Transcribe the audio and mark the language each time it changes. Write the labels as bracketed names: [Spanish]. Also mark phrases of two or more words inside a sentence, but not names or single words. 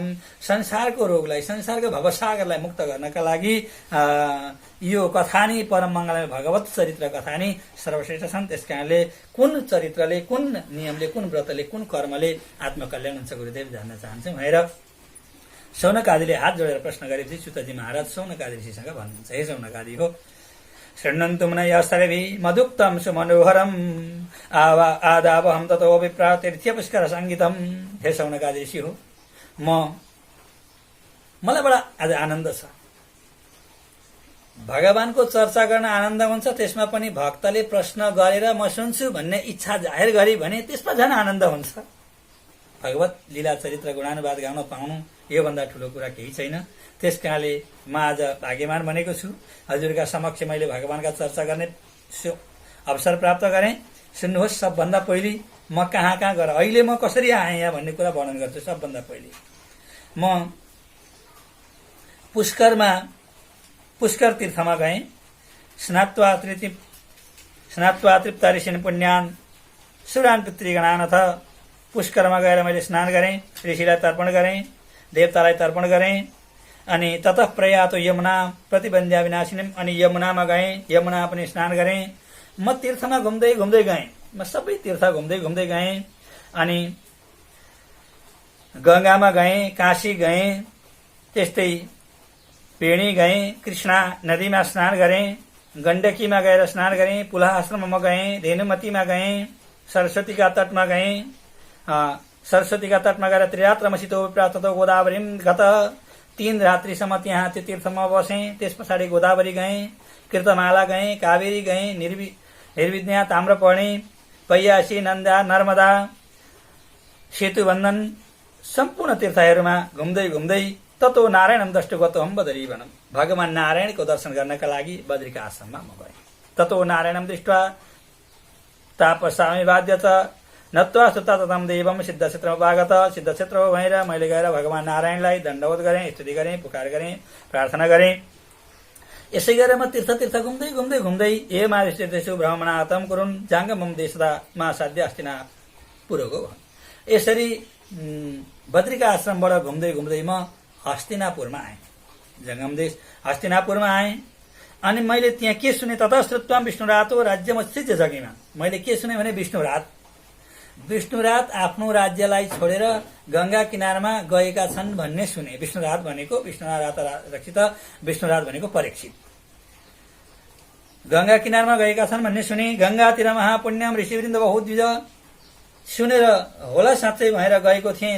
[Nepali] संसारको रोगलाई, संसारको भवसागरलाई मुक्त गर्नका लागि यो कथा नै परम मङ्गलमय भगवत चरित्र कथा नै सर्वश्रेष्ठ छन्। त्यसकारणले कुन चरित्रले, कुन नियमले, कुन व्रतले, कुन कर्मले आत्मकल्याण हुन्छ गुरुदेव जान्न चाहन्छौँ भनेर शौनकादिले हात जोडेर प्रश्न गरेपछि सुतजी महाराज शौनकादि ऋषिसँग भन्नुहुन्छ, हे शौनकादि हो, [Sanskrit] शृण्वन्तु मुनयः सर्वे मधुक्तं सुमनोहरम् आदावहं ततो विप्रा तीर्थ पुष्कर सङ्गीतम्। [Nepali] हे शौनकादि ऋषि हो, मलाई बडा आज आनन्द छ। भगवानको चर्चा गर्न आनन्द हुन्छ, त्यसमा पनि भक्तले प्रश्न गरेर म सुन्छु भन्ने इच्छा जाहेर गरे भने त्यसमा झन् आनन्द हुन्छ। भगवत लीला चरित्र गुणानुवाद गाउन पाउनु योभन्दा ठुलो कुरा केही छैन। त्यसकारणले म आज भाग्यमान बनेको छु। हजुरका समक्ष मैले भगवानका चर्चा गर्ने अवसर प्राप्त गरेँ। सुन्नुहोस्, सबभन्दा पहिले म कहाँ गएर अहिले म कसरी आएँ यहाँ भन्ने कुरा वर्णन गर्छु। सबभन्दा पहिले म पुष्कर तीर्थमा गएँ। [Sanskrit] स्नात्वा तृप्ता ऋषिन् पुण्यान् सुरान् पितृगणानथ। [Nepali] पुष्करमा गएर मैले स्नान गरेँ, ऋषिलाई तर्पण गरेँ, देवतालाई तर्पण गरेँ अनि [Sanskrit] ततः प्रयातो यमुना प्रतिबन्ध्या विनाशिनीम, [Nepali] अनि यमुनामा गएँ, यमुना पनि स्नान गरेँ। म तीर्थमा घुम्दै घुम्दै गएँ, म सबै तीर्थ घुम्दै घुम्दै गएँ। अनि गंगामा गएँ, काशी गएँ, त्यस्तै पेणी गएँ, कृष्णा नदीमा स्नान गरेँ, गण्डकीमा गएर स्नान गरेँ, पुलाह आश्रममा गएँ, धेनुमतीमा गएँ, सरस्वतीका तटमा गएँ। सरस्वतीका तटमा गएर [Sanskrit] त्रिरात्रमसितो प्राततो गोदावरीम गत, [Nepali] 3 रात्रिसम्म त्यहाँ त्यो तीर्थमा बसेँ। त्यस पछाडि गोदावरी गएँ, कृतमाला गएँ, कावेरी गएँ, निर्विज्ञा, ताम्रपर्णी, पैयासी, नन्दा, नर्मदा, सेतुबन्धन सम्पूर्ण तीर्थहरूमा घुम्दै घुम्दै [Sanskrit] ततो नारायणम दृष्टगतोहम बदरीवनम, [Nepali] भगवान नारायणको दर्शन गर्नका लागि बद्रीका आश्रममा म गएँ। [Sanskrit] ततो नारायणम दृष्ट्वा तापसामि बाध्यत नत्वा सुततम देवम सिद्ध क्षेत्रमा उपागत, [Nepali] सिद्ध क्षेत्रमा भएर मैले गएर भगवान नारायणलाई दण्डवत गरेँ, स्तुति गरेँ, पुकार गरेँ, प्रार्थना गरेँ। यसै गरेर म तीर्थ घुम्दै घुम्दै घुम्दै [Sanskrit] ए मारिष्टेषु भ्रमणातम कुरुन् जाङ्गमम [Nepali] देशमा [Sanskrit] साध्य हस्तिना पुरोगो। [Nepali] यसरी बद्रीका आश्रमबाट घुम्दै घुम्दै म हस्तिनापुरमा आएँ, जङ्गम देश हस्तिनापुरमा आएँ। अनि मैले त्यहाँ के सुने, [Sanskrit] ततः श्रुत्वम विष्णुरातो राज्यमस्थित्य जगेमा। [Nepali] मैले के सुने भने विष्णुरात आफ्नो राज्यलाई छोडेर गंगा किनारमा गएका छन् भन्ने सुने। विष्णुरात भनेको विष्णुरात रक्षित, विष्णुरात भनेको परीक्षित। गंगा किनारमा गएका छन् भन्ने सुने। [Sanskrit] गंगातिर महापुण्यम ऋषिवृन्द बहुद्विज, [Nepali] सुनेर होला साँच्चै भएर गएको थिएँ।